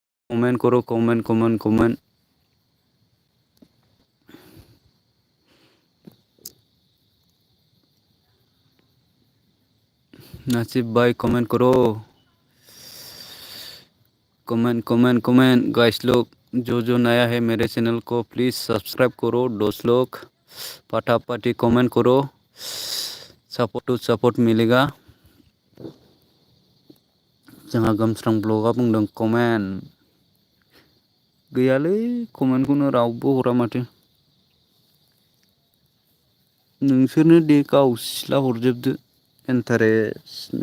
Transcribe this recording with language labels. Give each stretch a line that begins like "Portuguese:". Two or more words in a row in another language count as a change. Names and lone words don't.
Hindi: कमेंट करो, कमेंट कमेंट कमेंट। नासिब भाई कमेंट करो, कमेंट कमेंट कमेंट। गाइस लोग जो नया है मेरे चैनल को
English: please subscribe
Hindi: करो। दोस्त लोग फटाफट कमेंट करो,
English: support to support
Hindi: मिलेगा।
Bodo: जोंहा गोमस्रां ब्लगा बुंदों कमेंट गैयालै, कमेन्टखौनो रावबो हरा माथो। नोंसोरनो दे गाव सिला हरजोबदो इन्टारेस्टनो।